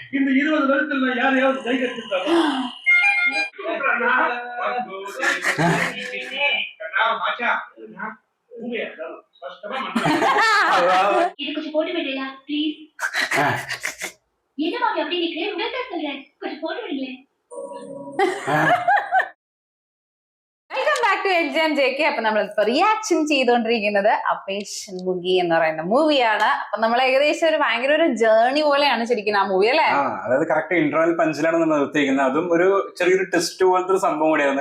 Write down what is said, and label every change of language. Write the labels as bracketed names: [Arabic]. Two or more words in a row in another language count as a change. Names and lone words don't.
[Tamil] இந்த 20 வருஷத்துல யாரையாவது கை கட்டிருக்காங்க? இது கொஞ்சம் போட்டு விடுறியா ப்ளீஸ்? என்ன மாமி அப்படி நிக்கிறேன்? உடனே சொல்றேன், கொஞ்சம் போட்டு விடுங்களேன். [English] welcome back to exam JK. [Malayalam] അപ്പൊ നമ്മളിപ്പോ റിയാക്ഷൻ ചെയ്തുകൊണ്ടിരിക്കുന്നത് അപേഷൻ മുഗി എന്ന് പറയുന്ന മൂവിയാണ്. അപ്പൊ നമ്മൾ ഏകദേശം ഒരു ഭയങ്കര ഒരു ജേർണി പോലെയാണ് ശരിക്കും ആ മൂവി അല്ലേ? അതായത് കറക്റ്റ് ഇന്റർവെൽ പഞ്ചിലാണ് നമ്മൾ നിർത്തിയിരിക്കുന്നത്. അതും ഒരു ചെറിയൊരു ടെസ്റ്റ് പോലത്തെ ഒരു സംഭവം കൂടിയായിരുന്നു.